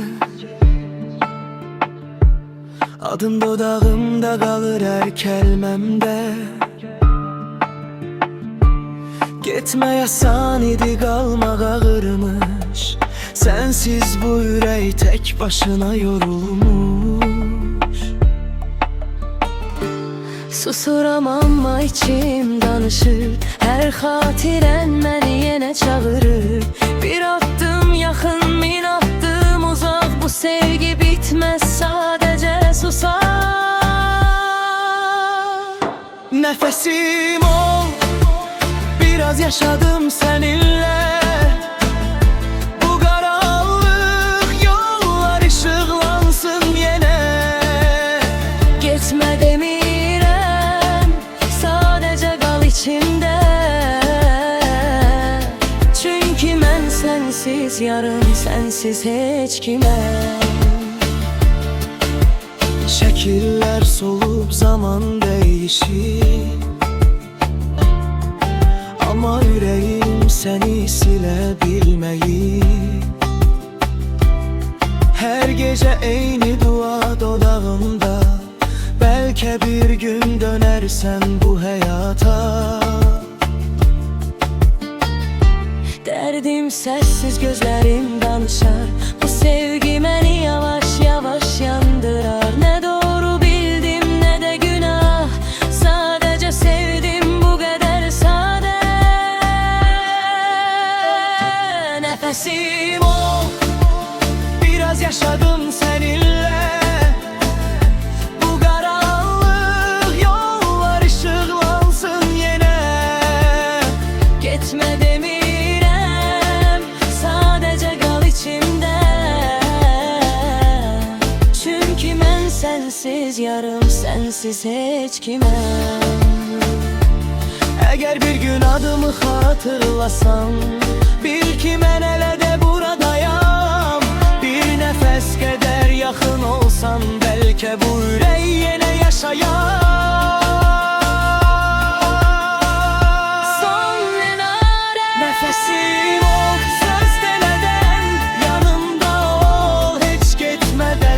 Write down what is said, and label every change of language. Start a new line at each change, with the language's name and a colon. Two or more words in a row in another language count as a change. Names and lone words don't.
Turkish: Adın dodağımda kalır her kelmemde. Gitme yasan idi, kalmak ağırmış. Sensiz bu yürek tek başına yorulmuş.
Azerbaijani: Susuram amma içim danışır, her xatirən məni yenə çağırır. Bir addım yaxın, min addım uzaq, bu sevgi bitməz, sadəcə susar.
Turkish: Nefesim ol, biraz yaşadım seninle. Bu karanlık yollar ışıklansın yine.
Azerbaijani: Getmə demirəm, sadəcə qal içimdə. Çünki mən sənsiz yarım, sənsiz heç kiməm.
Turkish: Şekiller solup zaman değişir, ama yüreğim seni silebilmeyi. Her gece eyni dua dodağımda, belki bir gün dönersen bu hayata.
Azerbaijani: Dərdim səssiz, gözlərim danışar. Bu sevgi məni yavaş yavaş yandırar. Nə doğru bildim, nə də günah, sadəcə sevdim bu qədər sadə. Nəfəsim ol,
Turkish: Biraz yaşadım seninle. Bu karanlık yollar ışıklansın yine.
Azerbaijani: getmə demirəm, sadəcə qal içimdə. Çünki mən sənsiz yarım, sənsiz heç kiməm.
Turkish: Eğer bir gün adımı hatırlasan, bil ki
Azerbaijani: mən elə də
Turkish: buradayam. Bir nefes kadar yakın olsan, belki bu yürek yine yaşayar. Son minare, Nefesim ol, söz demeden, yanımda ol hiç gitmeden.